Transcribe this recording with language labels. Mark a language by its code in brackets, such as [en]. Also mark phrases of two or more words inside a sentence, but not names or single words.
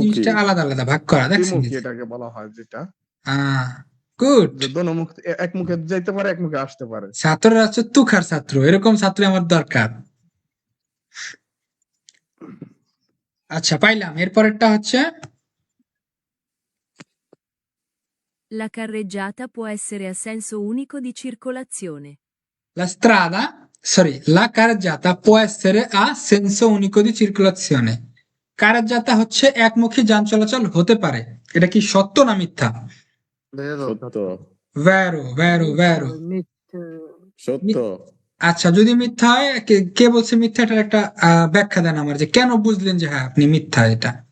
[bn] জিনিসটা আলাদা আলাদা ভাগ করা, দেখছেন? দ্বিমুখী এটাকে বলা হয়, যেটা গুড। যে দোনো মুখ, এক মুখে যাইতে পারে, এক মুখে আসতে পারে। ছাত্ররা হচ্ছে তুখার ছাত্র, এরকম ছাত্র আমার দরকার। আচ্ছা পাইলাম। এরপরেরটা হচ্ছে [it] La carreggiata può essere a senso unico di circolazione. la carreggiata può essere a senso unico di circolazione। [bn] কারেজ্জাতা হচ্ছে একমুখী যান চলাচল হতে পারে। এটা কি সত্য না মিথ্যা? সত্য। [it] vero vero vero. [bn] মিথ্যে। সত্য। আচ্ছা যদি মিথ্যা হয়, কে বলছে মিথ্যা? এটার একটা ব্যাখ্যা দেন আমার, যে কেন বুঝলেন যে হ্যাঁ আপনি মিথ্যা এটা?